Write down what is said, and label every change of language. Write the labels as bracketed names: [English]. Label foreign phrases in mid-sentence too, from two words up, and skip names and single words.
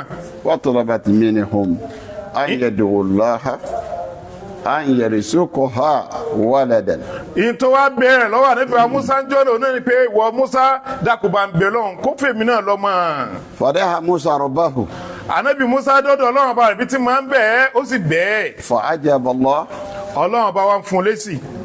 [Arabic] وطلبت منهم أن يدعوا الله أن يرزقها ولدا. [Yoruba] ìyìn tó wá bẹ̀rẹ̀ lọ́wọ́ Ànábì wa Musa ń jọ́nà náà ni pé ìwọ Musa dákùbà ń bẹ̀ lọ́hùn kó fèmí náà lọ́mọ. [Arabic] فدعا موسى ربه [Yoruba] Ànábì Musa dọ́dọ̀ Ọlọ́run ọba rẹ̀ bí tí máa ń bẹ̀ ẹ́ ó sì bẹ̀ ẹ́. [Arabic] فأجاب الله [Yoruba] Ọlọ́run ọba wa ń fún un lésì.